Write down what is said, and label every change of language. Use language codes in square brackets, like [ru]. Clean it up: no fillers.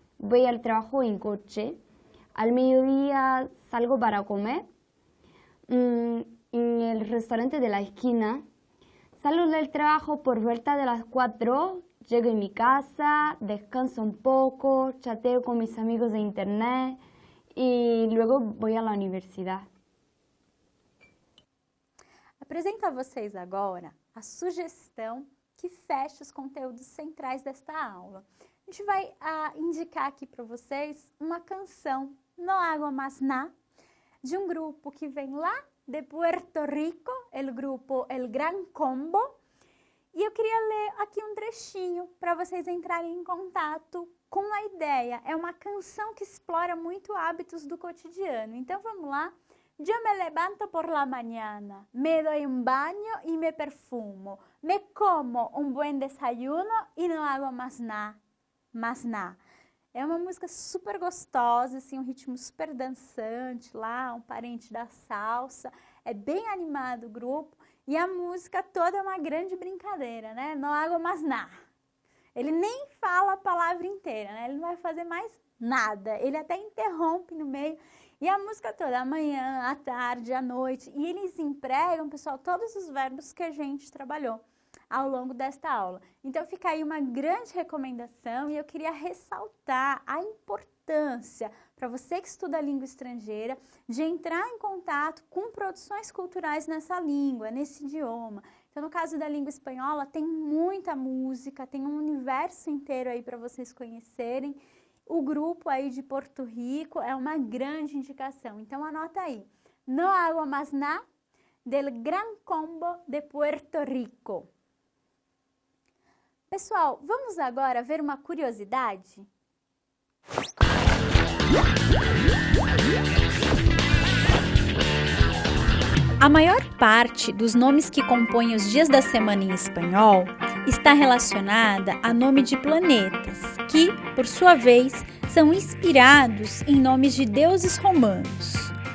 [es] Voy al trabajo en coche. Al mediodía salgo para comer en el restaurante de la esquina. Salgo del trabajo por vuelta de las 4. Llego a mi casa, descanso un poco, chateo com mis amigos de internet e luego voy a la universidad. [pt] Apresento a vocês agora a sugestão que fecha os conteúdos centrais desta aula. A gente vai indicar aqui para vocês uma canção, No Hago Más Nada, de um grupo que vem lá de Puerto Rico, o grupo El Gran Combo. E eu queria ler aqui um trechinho para vocês entrarem em contato com a ideia. É uma canção que explora muito hábitos do cotidiano. Então vamos lá. [es] Yo me levanto por la mañana, me doy un baño y me perfumo, me como un buen desayuno y no hago más nada, más nada. [pt] É uma música super gostosa, assim, um ritmo super dançante lá, um parente da salsa. É bem animado o grupo e a música toda é uma grande brincadeira, né? No hago más nada. Ele nem fala a palavra inteira, né? Ele não vai fazer mais nada. Ele até interrompe no meio. E a música toda, amanhã, à tarde, à noite. E eles empregam, pessoal, todos os verbos que a gente trabalhou ao longo desta aula. Então fica aí uma grande recomendação e eu queria ressaltar a importância para você que estuda a língua estrangeira de entrar em contato com produções culturais nessa língua, nesse idioma. Então no caso da língua espanhola tem muita música, tem um universo inteiro aí para vocês conhecerem. O grupo aí de Porto Rico é uma grande indicação. Então anota aí. [es] No hago más nada del Gran Combo de Puerto Rico. [pt] Pessoal, vamos agora ver uma curiosidade? A maior parte dos nomes que compõem os dias da semana em espanhol está relacionada a nome de planetas, que, por sua vez, são inspirados em nomes de deuses romanos.